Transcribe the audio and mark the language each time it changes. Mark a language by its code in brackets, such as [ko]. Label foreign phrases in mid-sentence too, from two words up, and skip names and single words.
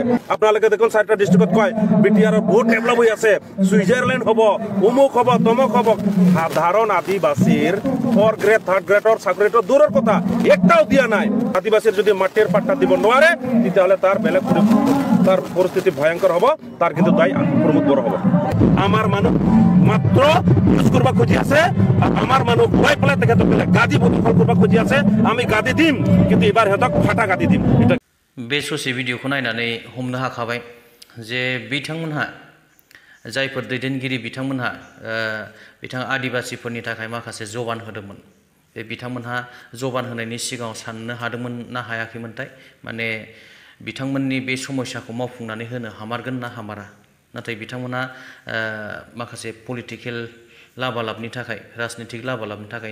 [as] আপোনালোকে দেখোন 4টা ডিষ্ট্ৰিক্টত কয় BTRৰ বহুত ডেভেলপ হৈ আছে, ছুইজাৰলেণ্ড হ'ব, অমুক হ'ব, তমুক হ'ব। সাধাৰণ আদিবাসীৰ 4 গ্ৰেড 3rd গ্ৰেডৰ চাকৰিটো দূৰৰ কথা, একটাও দিয়া নাই। আদিবাসীৰ যদি মাটিৰ পাট্টা দিব নোৱাৰে তেতিয়াহ'লে তাৰ বেলেগ [bn] তার পরিস্থিতি ভয়ঙ্কর হব তার কিন্তু দায় প্রমোদ বড় হব [as] আমার মানুষ মাত্র ইউজ করবা খুঁজি আছে আমার মানুষ ওয়াই পেলে থেকে গাদি দখল করবা খুঁজি আছে আমি গাদি দিম কিন্তু এবার হেতক ফাটা গাদি দিম এটা [brx] बे ससे भिडिअखौ नायनानै हमनो हाखाबाय जे बिथांमोनहा जायफोर दैदेनगिरि बिथांमोनहा बिथां आदिबासिफोरनि थाखाय माखासे जबान होदोंमोन बे बिथांमोनहा जबान होनायनि सिगाङाव साननो हादोंमोन ना हायाखैमोनथाय माने बिथांमोननि बे समस्याखौ मावफुंनानै होनो हामारगोन ना हामारा नाथाय बिथांमोनहा माखासे पलिटिकेल लाबालाबनि थाखाय राजनीतिक लाबालाबनि थाखाय